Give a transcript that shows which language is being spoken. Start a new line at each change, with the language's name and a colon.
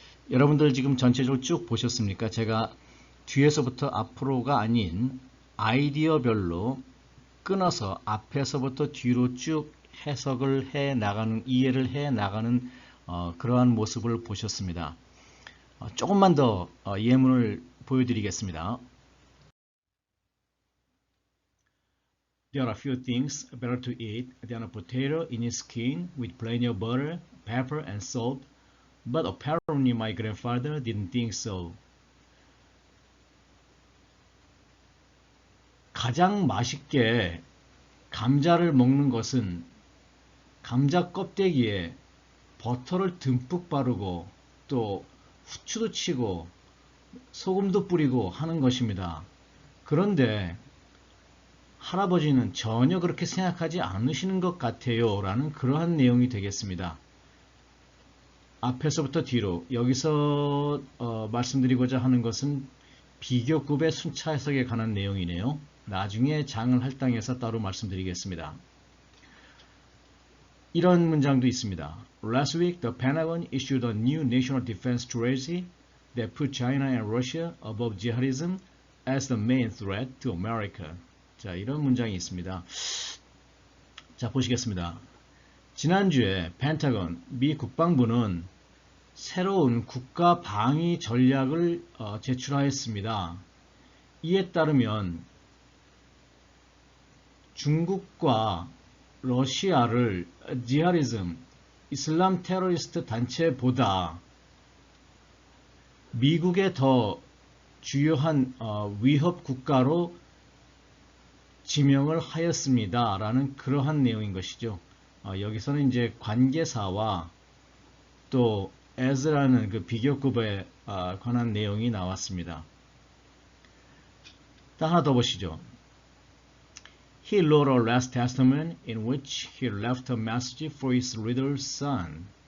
Korean: 여러분들 지금 전체적으로 쭉 보셨습니까? 제가 뒤에서부터 앞으로가 아닌 아이디어별로 끊어서 앞에서부터 뒤로 쭉 해석을 해 나가는, 이해를 해 나가는 그러한 모습을 보셨습니다. 조금만 더 예문을 보여드리겠습니다.
English: There are few things better to eat than a potato in its skin with plenty of butter, pepper, and salt, but apparently my grandfather didn't think so.
Korean: 가장 맛있게 감자를 먹는 것은 감자 껍데기에 버터를 듬뿍 바르고 또 후추도 치고 소금도 뿌리고 하는 것입니다. 그런데 할아버지는 전혀 그렇게 생각하지 않으시는 것 같아요. 라는 그러한 내용이 되겠습니다. 앞에서부터 뒤로 여기서 말씀드리고자 하는 것은 비교급의 순차 해석에 관한 내용이네요. 나중에 장을 할당해서 따로 말씀드리겠습니다. 이런 문장도 있습니다.
English: Last week, the Pentagon issued a new national defense strategy that put China and Russia above jihadism as the main threat to America.
Korean: 자, 이런 문장이 있습니다. 자, 보시겠습니다. 지난주에 펜타곤, 미 국방부는 새로운 국가 방위 전략을 제출하였습니다. 이에 따르면 중국과 러시아를 지하리즘, 이슬람 테러리스트 단체보다 미국의 더 주요한 위협 국가로 지명을 하였습니다. 라는 그러한 내용인 것이죠. 여기서는 이제 관계사와 또 as라는 그 비교급에 관한 내용이 나왔습니다. 또 하나 더 보시죠.
English: He wrote a last testament in which he left a message for his little son.